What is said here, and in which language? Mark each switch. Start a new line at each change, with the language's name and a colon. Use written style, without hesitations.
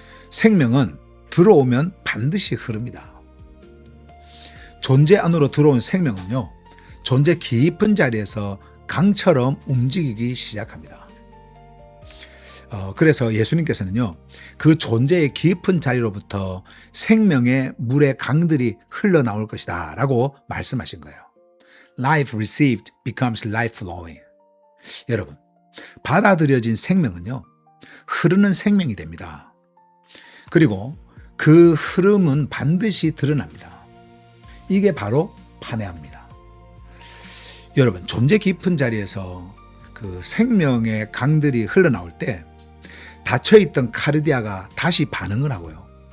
Korean: 생명은 들어오면 반드시 흐릅니다. 존재 안으로 들어온 생명은요, 존재 깊은 자리에서 강처럼 움직이기 시작합니다. 그래서 예수님께서는요, 그 존재의 깊은 자리로부터 생명의 물의 강들이 흘러나올 것이다 라고 말씀하신 거예요.
English: Life received becomes life flowing.
Korean: 여러분, 받아들여진 생명은요, 흐르는 생명이 됩니다. 그리고 그 흐름은 반드시 드러납니다. 이게 바로 판에아입니다. 여러분, 존재 깊은 자리에서 그 생명의 강들이 흘러나올 때 닫혀있던 카르디아가 다시 반응을 하고요.